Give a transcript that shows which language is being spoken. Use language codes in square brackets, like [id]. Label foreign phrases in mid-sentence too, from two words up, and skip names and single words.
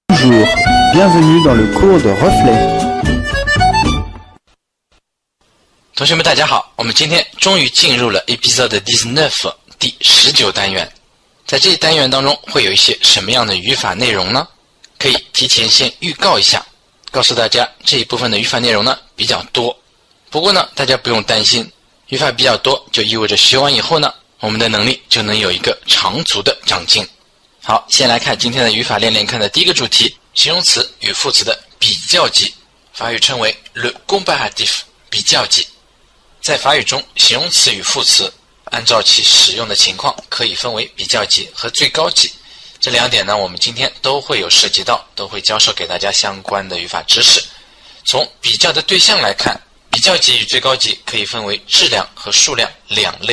[fr] Bonjour, bienvenue dans le cours de Reflet。 [zh] 同学们大家好，我们今天终于进入了 Episode 19第19单元。在这一单元当中会有一些什么样的语法内容呢？可以提前先预告一下，告诉大家这一部分的语法内容呢比较多。不过呢，大家不用担心，语法比较多就意味着学完以后呢，我们的能力就能有一个长足的长进。好，先来看今天的语法练练看的第一个主题，形容词与副词的比较级，法语称为 [fr] le comparatif [zh] 比较级。在法语中，形容词与副词按照其使用的情况可以分为比较级和最高级。这两点呢，我们今天都会有涉及到，都会教授给大家相关的语法知识。从比较的对象来看，比较级与最高级可以分为质量和数量两类。